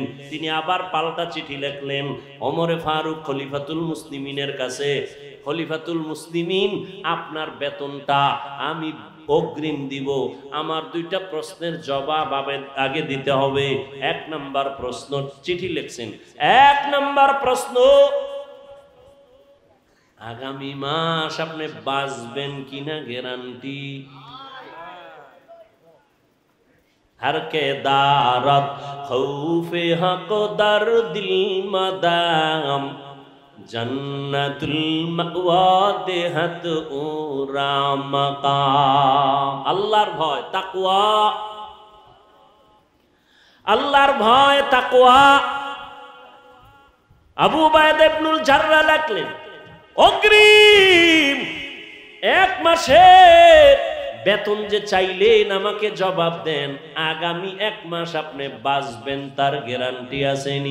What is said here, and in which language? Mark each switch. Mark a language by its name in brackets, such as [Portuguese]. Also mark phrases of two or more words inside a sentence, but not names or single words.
[Bangla] তিনি আবার পাল্টা চিঠি লিখলেন ওমরে ফারুক খলিফাতুল মুসলিমিনের কাছে, [Arabic] خليفة المسلمين, [Bangla] আপনার বেতনটা আমি অগ্রিম দিব। আমার 2টা প্রশ্নের জবাব আগে দিতে হবে। 1 নাম্বার প্রশ্ন, চিঠি লিখছেন, 1 নাম্বার প্রশ্ন, আগামী মাস আপনি বাঁচবেন কিনা গ্যারান্টি। [Persian] هر که دارد خوف حق در دل مدام جنت المأوی دهد او را مقام. [Bangla] আল্লাহর ভয় তাকওয়া, আল্লাহর ভয় তাকওয়া। আবু উবাইদা ইবনুল জাররাহ লিখলেন, অগ্রিম 1 মাসের বেতন যে চাইলেন আমাকে জবাব দেন, আগামী 1 মাস আপনি বাঁচবেন তার গ্যারান্টি আসেনি?